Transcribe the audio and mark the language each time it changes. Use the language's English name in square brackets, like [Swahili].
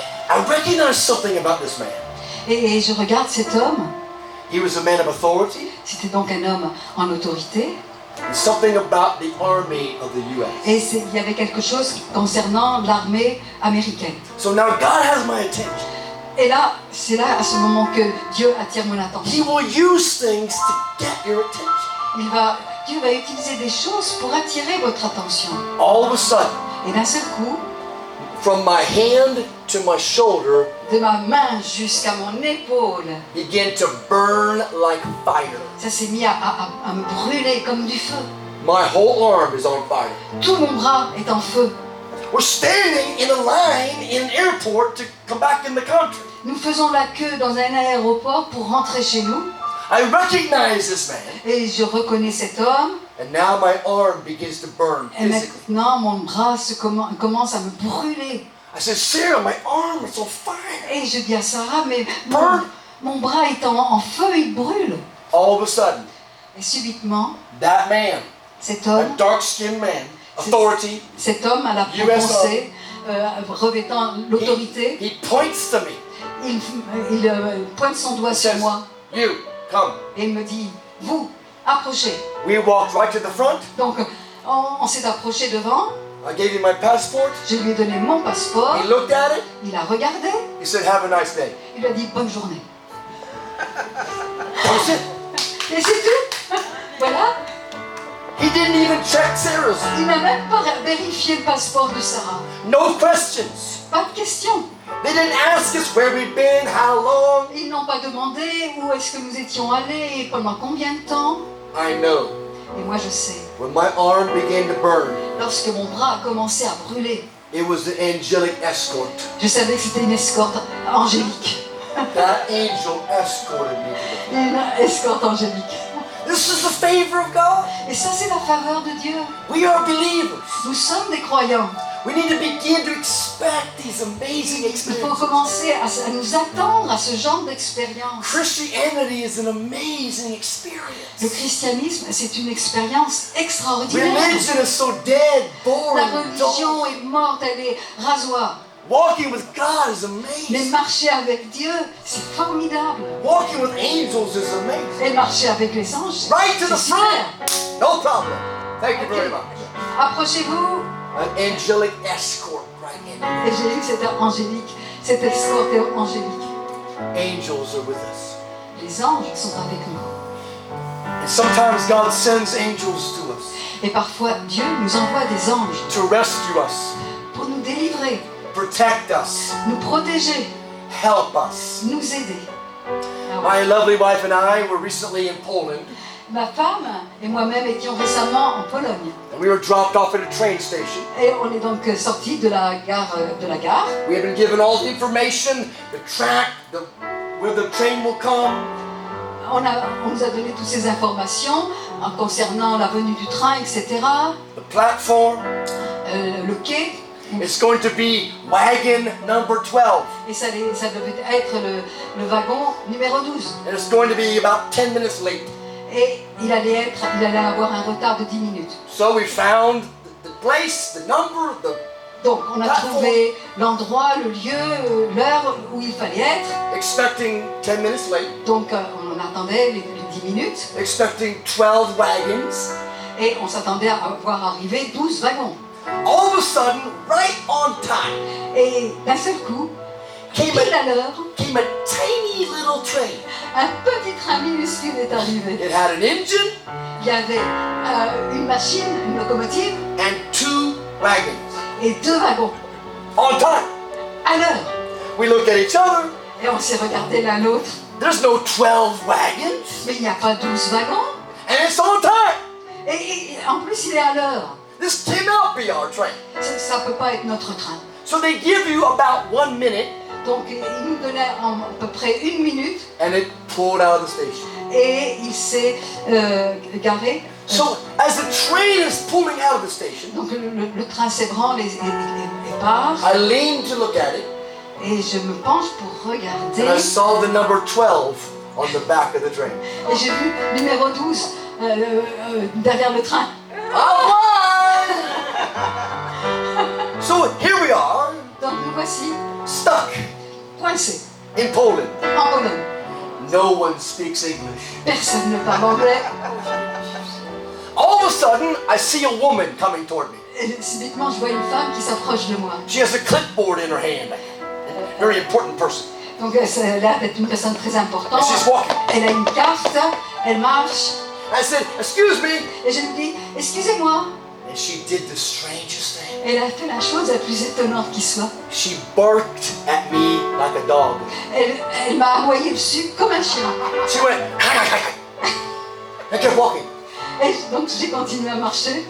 [English] I recognized something about this man. [French] Et je regarde cet homme. [English] He was a man of authority. [French] C'était donc un homme en autorité. [English] And something about the army of the US. [French] Et il y avait quelque chose concernant l'armée américaine. [English] So now God has my attention. [French] Et là, c'est là à ce moment que Dieu attire mon [English] He [French] attention. [English] will use things to get your attention. [French] Dieu va utiliser des choses pour attirer votre attention. [English] All of a sudden, [French] Et d'un seul coup, [English] from my hand to my shoulder, [French] de ma main jusqu'à mon épaule, [English] began to burn like fire. [French] ça s'est mis à me brûler comme du feu. [English] My whole arm is on fire. [French] Tout mon bras est en feu. [English] We're standing in a line in an airport to come back in the country. [French] Nous faisons la queue dans un aéroport pour rentrer chez nous. [English] I recognize this man, [French] Et je reconnais cet homme. [English] and now my arm begins to burn [French] Et [English] physically. [French] maintenant, mon bras commence à me brûler. [English] I said, Sarah, my arm is on fire. [French] Et je dis à Sarah, mais [English] Burn. [French] mon bras est en feu, il brûle. [English] All of a sudden, [French] Et subitement, [English] that man, [French] cet [English] a [French] homme, [English] dark-skinned man, authority, [French] cet homme à la peau [English] US [French] foncée, revêtant l'autorité, [English] he points to me. [French] il pointe son doigt [English] He [French] sur [English] says, [French] moi [English] you, come. [French] et il me dit, vous, approchez. [English] We walked right to the front. [French] Donc, on s'est approché devant, [English] I gave him my passport. [French] je lui ai donné mon passeport, [English] He looked at it. [French] il a regardé, [English] He said, have a nice day. [French] il a dit bonne journée. [English] That's it. [French] Et c'est tout. Voilà, [English] He didn't even check Sarah's. [French] il n'a même pas vérifié le passeport de Sarah. [English] No questions. [French] Pas de question. [English] They didn't ask us where we'd been, how long. [French] Ils n'ont pas demandé où est-ce que nous étions allés et pendant combien de temps. [English] I know. [French] Et moi je sais, [English] When my arm began to burn, [French] lorsque mon bras a commencé à brûler, [English] it was the angelic escort. [French] je savais que c'était une escorte angélique. [English] That angel escorted me to the front. [French] Une escorte angélique. [English] This is the favor of God. [French] Et ça c'est la faveur de Dieu. [English] We are believers. [French] Nous sommes des croyants. [English] We need to begin to expect these amazing [French] Il faut [English] experiences. [French] commencer à nous attendre à ce genre d'expérience. [English] Christianity is an amazing [French] Le [English] experience. [French] christianisme, c'est une expérience extraordinaire. [English] Religion is so dead, boring, [French] La religion [English] dull. [French] est morte, elle est rasoir. [English] Walking with God is [French] Mais [English] amazing. [French] marcher avec Dieu, c'est formidable. [English] Walking with angels is amazing. [French] Et marcher avec les anges, c'est [English] Right to the [French] super. [English] front. No problem. Thank you very Ok. much. [French] Approchez-vous. [English] An angelic escort right in. [French] Et j'ai lu que c'était angélique, cette escorte est angélique. [English] Angels are with us. [French] Les anges sont avec nous. [English] And sometimes God sends angels to us [French] Et parfois, Dieu nous envoie des anges [English] to rescue us, [French] pour nous délivrer, [English] protect us, [French] nous protéger, [English] help us. [French] nous aider. Alors, [English] My lovely wife and I were recently in Poland, [French] ma femme et moi-même étions récemment en Pologne. [English] and we were dropped off at a train station. [French] Et on est donc sortis de la gare. [English] We had been given all the information, the track, where the train will come. [French] On nous a donné toutes ces informations concernant la venue du train, etc. [English] The platform. [French] Le quai. [English] It's going to be wagon number 12. [French] Et ça devait être le wagon numéro 12. [English] And it's going to be about 10 minutes late. [French] Et il allait avoir un retard de 10 minutes. [English] So we found the place, the number, [French] Donc on a trouvé l'endroit, le lieu, l'heure où il fallait être. [English] expecting 10 minutes late, [French] Donc on attendait les 10 minutes [English] expecting 12 wagons. [French] et on s'attendait à voir arriver 12 wagons. [English] All of a sudden, right on time, [French] Et d'un seul coup, [English] came [French] pile à l'heure, [English] a tiny little train. [French] Un petit train minuscule est arrivé. [English] It had an engine [French] Il y avait une machine, une locomotive [English] and 2 wagons. [French] et 2 wagons [English] On time. [French] à l'heure. [English] We looked at each other. [French] Et on s'est regardé l'un l'autre. [English] There's no 12 wagons. [French] Mais il n'y a pas 12 wagons. [English] And it's on time. [French] Et en plus, il est à l'heure. [English] This cannot be our train. [French] Ça ne peut pas être notre train. [English] So they give you about 1 minute [French] Donc, il nous donnait à peu près 1 minute [English] and it pulled out of the station. [French] et il s'est garé. [English] So as the train is pulling out of the station, [French] Donc, le train s'ébranle et part. [English] I leaned to look at it [French] Et je me penche pour [English] and I [French] regarder. [English] saw the number 12 on the back of the train. [French] Et j'ai vu numéro 12 derrière le train. [English] All right! So here we are, [French] Donc, nous voici [English] stuck [French] coincés [English] in Poland. [French] en Pologne. [English] No one speaks English. [French] Personne ne parle anglais. [English] All of a sudden, I see a woman coming toward me. [French] Et subitement, je vois une femme qui s'approche de moi. [English] She has a clipboard in her hand. Very important person. [French] Donc, elle a l'air d'être une personne très importante. [English] And she's walking. [French] Elle a une carte, elle marche. [English] I said, excuse me. [French] Et je lui dis, excusez-moi. [English] And she did the strangest thing. [French] Elle a fait la chose la plus étonnante qui soit. [English] She barked at me like a dog. [French] Elle m'a aboyé dessus comme un chien. [English] She went, I kept walking. [French] Et donc j'ai continué à marcher.